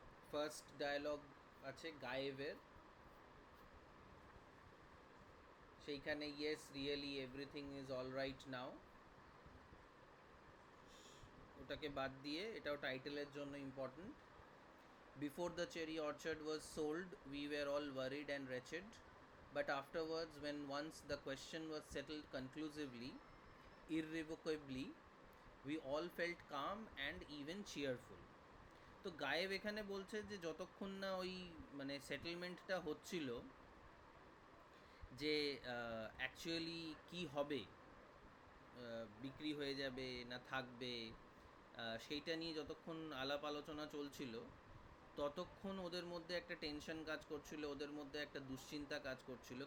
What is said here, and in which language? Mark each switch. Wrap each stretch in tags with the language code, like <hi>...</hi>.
<bn>First dialogue আছে গায়েবের, সেইখানে</bn> <en>yes really everything is all right now,</en> <bn>ওটাকে বাদ দিয়ে, এটাও টাইটেলের জন্য important.</bn> <en>Before the cherry orchard was sold we were all worried and wretched, but afterwards when once the question was settled conclusively, irrevocably, we all felt calm and even cheerful.</en> <bn>তো গায়েব এখানে বলছে যে যতক্ষণ না ওই মানে সেটেলমেন্টটা হচ্ছিল, যে অ্যাকচুয়ালি কি হবে, বিক্রি হয়ে যাবে না থাকবে, সেইটা নিয়ে যতক্ষণ আলাপ আলোচনা চলছিল ততক্ষণ ওদের মধ্যে একটা টেনশন কাজ করছিল, ওদের মধ্যে একটা দুশ্চিন্তা কাজ করছিল।</bn>